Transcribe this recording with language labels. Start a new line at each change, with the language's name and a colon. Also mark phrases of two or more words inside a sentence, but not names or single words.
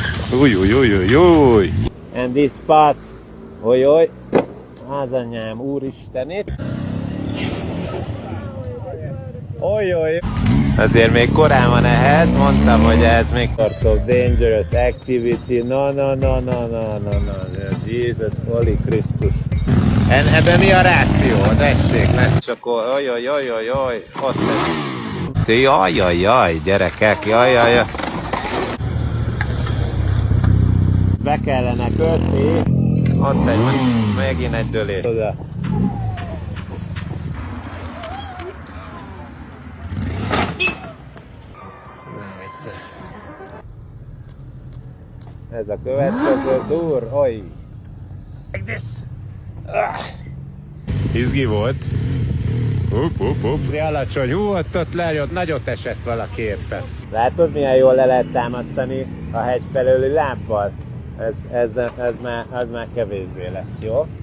Hungarian: Új, új, új, új, új.
English: And this pass.
Hungarian: Oly, az anyám, úristenit. Oly. Azért még korán van ehhez, mondtam, hogy ez még
English: sort of dangerous activity.
Hungarian: No. Jesus, Holy Krisztus. Ebben mi a ráció? Tessék, lesz csak oly, ott lesz. Jaj, gyerekek, jaj. Be kellene kötni. Ott egy, megint egy dőlés. Oda. Ez a következő dur, oly.
English: Like this.
Hungarian: Izgi volt. Alacsony, ott lejött, nagyot esett valaki éppen. Látod, milyen jól le lehet támasztani a hegy felőli lábbal? Ez már kevésbé lesz, jó?